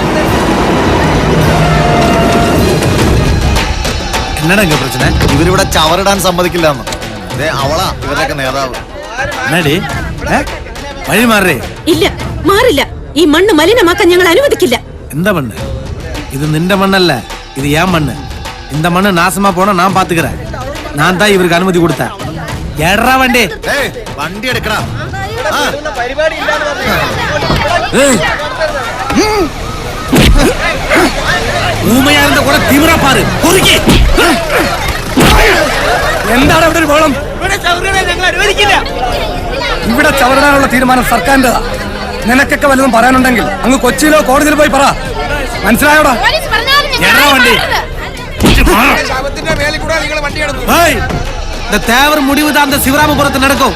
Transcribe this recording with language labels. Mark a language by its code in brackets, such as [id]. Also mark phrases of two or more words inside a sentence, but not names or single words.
[ml] എന്നടാ പ്രശ്ന? ഇവരിവിടെ ചവറിടാൻ സമ്മതിക്കില്ല എന്ന്. അവളാ ഇവരുടെയൊക്കെ നേതാവ്. വഴി മാറേ? ഇല്ല, മാറില്ല. ഈ മണ്ണ് മലിനമാക്കാൻ ഞങ്ങൾ അനുവദിക്കില്ല. എന്താ മണ്ണ്? ഇത് നിന്റെ മണ്ണല്ല, ഇത് ഞാൻ മണ്ണ്. [ta] இந்த மண்ணு நாசமா போனா நான் பாத்துக்கிறேன். நான் தான் இவருக்கு அனுமதி கொடுத்தேன். ஏறா வண்டி. வண்டி எடுக்கடா. ஊமையா இருந்த கூட திமிரா பாரு. பொறுக்கி. [ml] എന്താണ് ഇവിടെ ഒരു ബഹളം? ഇവിടെ ചവറിടാനുള്ള തീരുമാനം സർക്കാരിന്റെതാ. നിനക്കൊക്കെ വല്ലതും പറയാനുണ്ടെങ്കിൽ അങ്ങ് കൊച്ചിയിലോ കോടതിയിലോ പോയി പറ. മനസ്സിലായോടാ? [ta] വണ്ടി இந்த தேவர் முடிவுதான் அந்த சிவராமபுரத்தை நடக்கும்.